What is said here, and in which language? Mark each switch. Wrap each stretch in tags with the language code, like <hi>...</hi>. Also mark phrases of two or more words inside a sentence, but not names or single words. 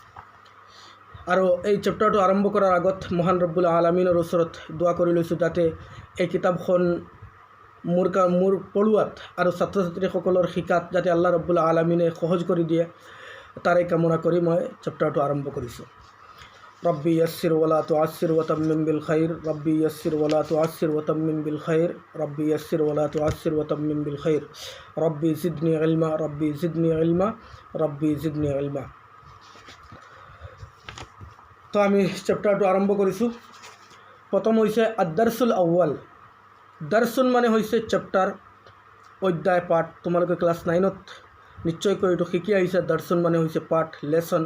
<as>আৰু এই চেপ্টাৰটো আৰম্ভ কৰাৰ আগত মহান ৰব্বুল আলামিনৰ ওচৰত দোৱা কৰি লৈছোঁ যাতে এই কিতাপখন মোৰ পঢ়োৱাত আৰু ছাত্ৰ ছাত্ৰীসকলৰ শিকাত যাতে আল্লাহ ৰব্বুল আলামিনে সহজ কৰি দিয়ে, তাৰে কামনা কৰি মই চেপ্টাৰটো আৰম্ভ কৰিছোঁ।</as> <ar>ربي يسر ولا تعسر وتمم بالخير ربي يسر ولا تعسر وتمم بالخير ربي يسر ولا تعسر وتمم بالخير ربي زدني علما ربي زدني علما ربي زدني علما।</ar> <as>তো আমি চেপ্টাৰটো আৰম্ভ কৰিছোঁ। প্ৰথম হৈছে</as> <ar>الدرس الأول.</ar> <as>দাৰছুন মানে হৈছে চেপ্টাৰ, অধ্যায়, পাঠ। তোমালোকে ক্লাছ 9ত নিশ্চয়কৈ এইটো শিকি আহিছে। দাৰছুন মানে হৈছে পাঠ, লেচন।</as>